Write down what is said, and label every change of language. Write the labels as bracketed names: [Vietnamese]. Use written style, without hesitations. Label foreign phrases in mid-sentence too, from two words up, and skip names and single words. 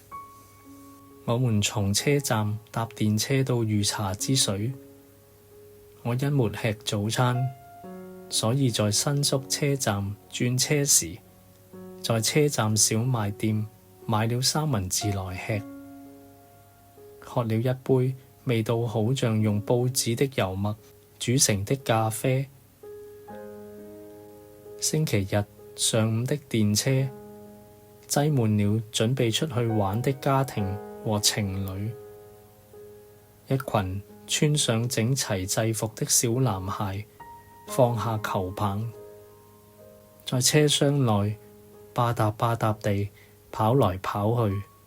[Chinese] 我們從車站搭電車到御茶之水， 我因沒吃早餐，所以在新宿車站轉車時，在車站小賣店買了三文治來吃，喝了一杯味道好像用報紙的油墨煮成的咖啡。星期日上午的電車擠滿了準備出去玩的家庭和情侶，一群穿上整齊制服的小男孩放下球棒，在車廂內吧嗒吧嗒地跑來跑去。